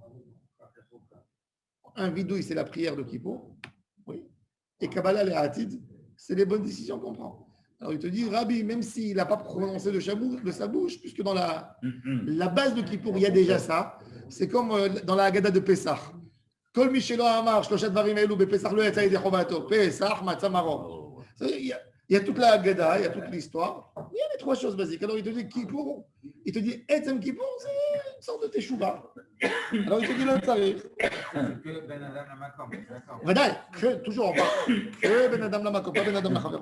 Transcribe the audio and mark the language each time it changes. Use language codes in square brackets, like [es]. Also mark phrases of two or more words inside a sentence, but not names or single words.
[fr] Un vidouille, c'est la prière de Kippour. Oui. Et [he] קבלה לעתיד, [fr] c'est les bonnes décisions qu'on prend. Alors il te dit, Rabbi, même s'il n'a pas prononcé de sa bouche, puisque dans la base de Kippour, il y a déjà ça, c'est comme dans la Haggadah de Pessah. [he] כל שלא אמר שלושה דברים אלו בפסח לא יצא ידי חובתו, פסח, מצה מרור. [fr] Il y a toute la Haggadah, il y a toute l'histoire. Il y a les trois choses basiques. Alors il te dit Kippour, il te dit [he] עצם כיפור, [fr] c'est une sorte de teshuva. Alors il te dit l'autre tarif. Que [he] בין אדם למקום, [fr] d'accord. Vadaï, toujours en bas. Que [he] בין אדם למקום, [fr] pas [he] בין אדם לחברו.